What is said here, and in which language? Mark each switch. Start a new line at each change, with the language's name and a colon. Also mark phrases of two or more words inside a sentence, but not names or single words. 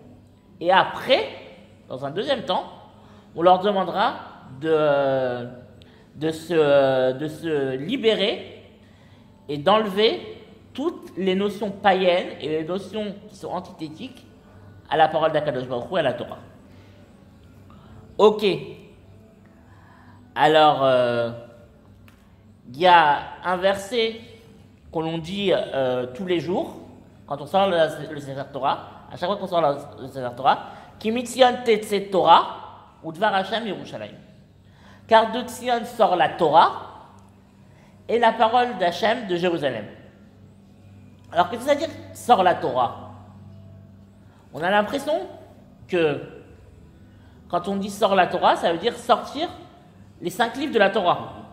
French: Et après, dans un deuxième temps, on leur demandera de se libérer et d'enlever toutes les notions païennes et les notions qui sont antithétiques à la parole d'
Hebrew: הקדוש ברוך הוא
French: et à la Torah. Ok. Alors, il y a un verset que l'on dit tous les jours, quand on sort le
Hebrew: ספר תורה,
French: à chaque fois qu'on sort le
Hebrew: ספר תורה, כי מציון תצא תורה ודבר השם ירושלים.
French: Car de Tzion sort la Torah et la parole d'Hachem de Jérusalem. Alors, qu'est-ce que ça veut dire sort la Torah? On a l'impression que quand on dit sort la Torah, ça veut dire sortir les 5 livres de la Torah.